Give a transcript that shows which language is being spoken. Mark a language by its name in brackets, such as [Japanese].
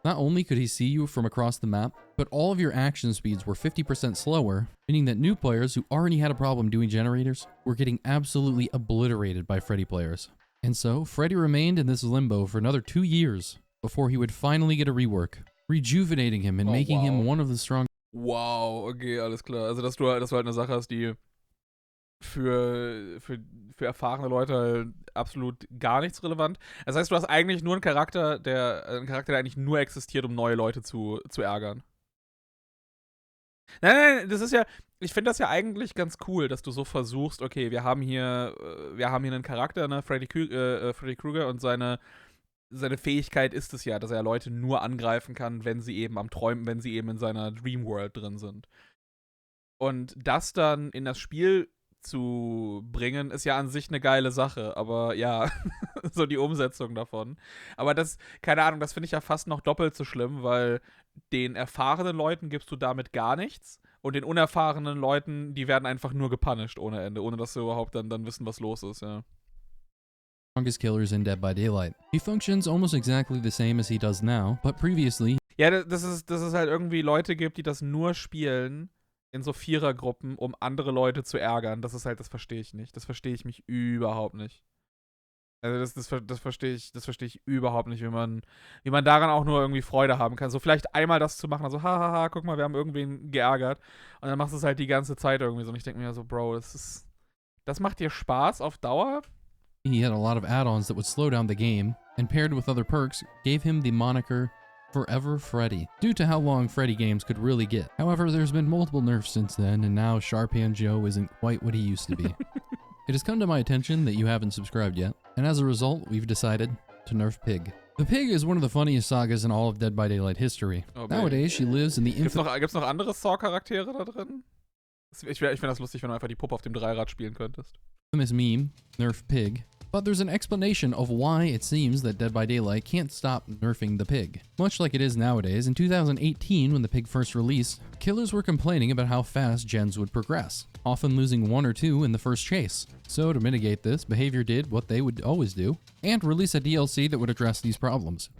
[English] Not only could he see you from across the map, but all of your action speeds were 50% slower, meaning that new players who already had a problem doing generators were getting absolutely obliterated by Freddy players. And so, Freddy remained in this limbo for another 2 years before he would finally get a rework, rejuvenating him and making him one of the strongest. [German] Wow, okay, alles klar. Also, dass du halt eine Sache hast, die für erfahrene Leute absolut gar nichts relevant. Das heißt, du hast eigentlich nur einen Charakter, der eigentlich nur existiert, um neue Leute zu ärgern. Nein, das ist ja, ich finde das ja eigentlich ganz cool, dass du so versuchst, okay, wir haben hier einen Charakter, ne, Freddy Krueger, und seine Fähigkeit ist es ja, dass er Leute nur angreifen kann, wenn sie eben am Träumen, wenn sie eben in seiner Dreamworld drin sind. Und das dann in das Spiel zu bringen, ist ja an sich eine geile Sache, aber ja, so die Umsetzung davon. Aber das, keine Ahnung, das finde ich ja fast noch doppelt so schlimm, weil den erfahrenen Leuten gibst du damit gar nichts und den unerfahrenen Leuten, die werden einfach nur gepunished ohne Ende, ohne dass sie überhaupt dann wissen, was los ist, ja. [English] Strongest killers in Dead by Daylight. He functions almost exactly the same as he does now, but previously... [German] Ja, dass es halt irgendwie Leute gibt, die das nur spielen in so Vierergruppen, um andere Leute zu ärgern. Das verstehe ich nicht. Das verstehe ich mich überhaupt nicht. Also das verstehe ich überhaupt nicht, wie man daran auch nur irgendwie Freude haben kann. So vielleicht einmal das zu machen, also hahaha, guck mal, wir haben irgendwen geärgert. Und dann machst du es halt die ganze Zeit irgendwie so. Und ich denke mir so, Bro, das macht dir Spaß auf Dauer? [English] He had a lot of add-ons that would slow down the game, and paired with other perks, gave him the moniker Forever Freddy, due to how long Freddy games could really get. However, there's been multiple nerfs since then, and now Sharp-Hand Joe isn't quite what he used to be. It has come to my attention that you haven't subscribed yet, and as a result, we've decided to nerf Pig. The Pig is one of the funniest sagas in all of Dead by Daylight history. Oh, Nowadays, she lives in the [German] Gibt's noch andere Saw-Charaktere da drin? Ich finde das lustig, wenn du einfach die Puppe auf dem Dreirad spielen könntest. [English] infamous meme, Nerf Pig. But there's an explanation of why it seems that Dead by Daylight can't stop nerfing the pig. Much like it is nowadays, in 2018 when the pig first released, killers were complaining about how fast gens would progress, often losing 1 or 2 in the first chase. So to mitigate this, Behavior did what they would always do, and release a DLC that would address these problems.